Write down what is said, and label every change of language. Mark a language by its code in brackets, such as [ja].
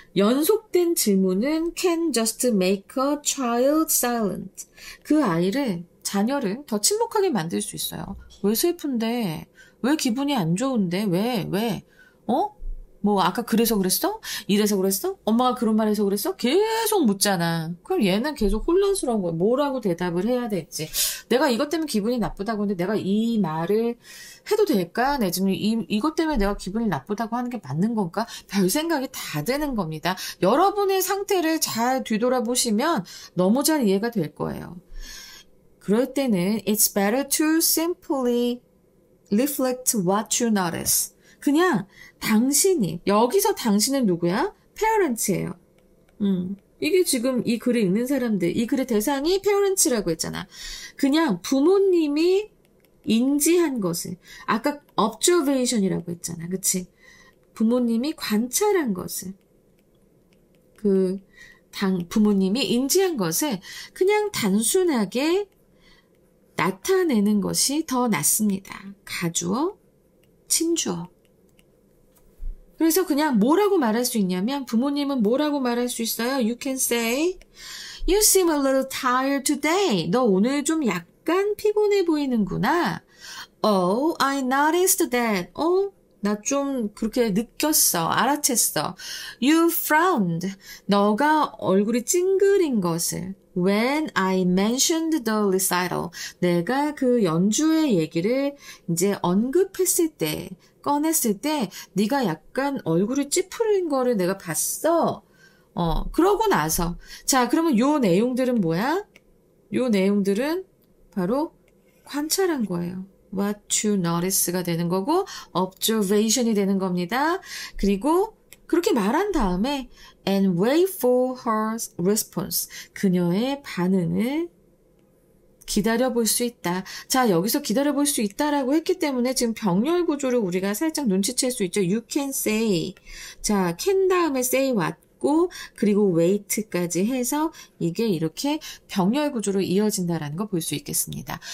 [ko] 연속된 질문은 [en] can just make a child silent. [ko] 그 자녀를 더 침묵하게 만들 수 있어요. 왜 슬픈데? 왜 기분이 안 좋은데? 왜? 아까 그래서 그랬어? 이래서 그랬어? 엄마가 그런 말 해서 그랬어? 계속 묻잖아. 그럼 얘는 계속 혼란스러운 거야. 뭐라고 대답을 해야 될지. 내가 이것 때문에 기분이 나쁘다고 하는데 내가 이 말을 해도 될까? 내 지금 이것 때문에 내가 기분이 나쁘다고 하는 게 맞는 건가? 별 생각이 다 드는 겁니다. 여러분의 상태를 잘 뒤돌아보시면 너무 잘 이해가 될 거예요. 그럴 때는 [en] it's better to simply reflect what you notice. [ko] 그냥 여기서 당신은 누구야? parents예요. 이게 지금 이 글을 읽는 사람들, 이 글의 대상이 parents라고 했잖아. 그냥 부모님이 인지한 것을, 아까 observation이라고 했잖아. 그치? 부모님이 관찰한 것을, 부모님이 인지한 것을 그냥 단순하게 나타내는 것이 더 낫습니다. 가주어, 친주어. 그래서 그냥 뭐라고 말할 수 있냐면 부모님은 뭐라고 말할 수 있어요? [en] You can say, You seem a little tired today. [ko] 너 오늘 좀 약간 피곤해 보이는구나. [en] Oh, I noticed that. [ko] 나 좀 그렇게 느꼈어. 알아챘어. [en] You frowned. [ko] 너가 얼굴이 찡그린 것을. [en] When I mentioned the recital. [ko] 내가 그 연주의 얘기를 이제 언급했을 때, 꺼냈을 때 네가 약간 얼굴이 찌푸린 거를 내가 봤어. 그러고 나서. 자, 그러면 요 내용들은 뭐야? 요 내용들은 바로 관찰한 거예요. [en] What you notice [ko] 가 되는 거고 observation이 되는 겁니다. 그리고 그렇게 말한 다음에 [en] and wait for her response. [ko] 그녀의 반응을 기다려볼 수 있다. 자, 여기서 기다려볼 수 있다라고 했기 때문에 지금 병렬 구조를 우리가 살짝 눈치챌 수 있죠. [en] You can say. [ko] 자, can 다음에 say 왔고 그리고 wait까지 해서 이게 이렇게 병렬 구조로 이어진다라는 거 볼 수 있겠습니다.